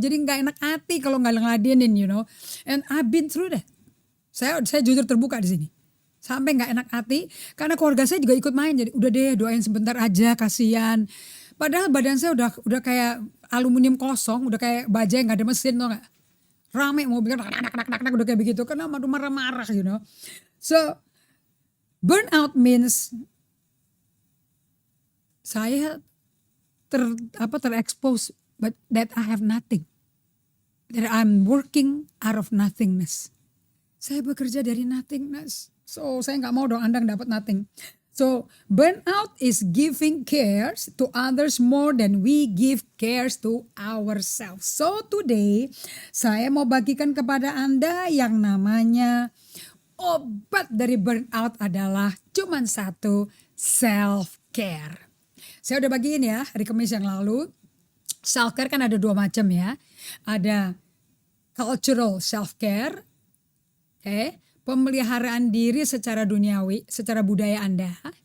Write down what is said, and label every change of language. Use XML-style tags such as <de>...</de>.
<id>Jadi nggak enak hati kalau nggak ngeladenin,</id> <en>And I've been through that.</en> <id>Saya jujur terbuka di sini. Sampai nggak enak hati karena keluarga saya juga ikut main. Jadi udah deh doain sebentar aja, kasihan. Padahal badan saya udah kayak aluminium kosong, udah kayak baja yang nggak ada mesin, tau nggak? Rame mobil nak udah kayak begitu karena marah-marah,</id> <en>So burnout means</en> <id>saya terekspos,</id> <en>but that I have nothing, that I'm working out of nothingness.</en> <id>Saya bekerja dari nothingness, so saya nggak mau dong Anda dapat nothing.</id> <en>So burnout is giving cares to others more than we give cares to ourselves.</en> <id>So today saya mau bagikan kepada Anda yang namanya obat dari burnout adalah cuman satu, self-care. Saya udah bagiin ya hari Kamis yang lalu. Self-care kan ada 2 macam ya. Ada cultural self-care, pemeliharaan diri secara duniawi, secara budaya Anda.</id>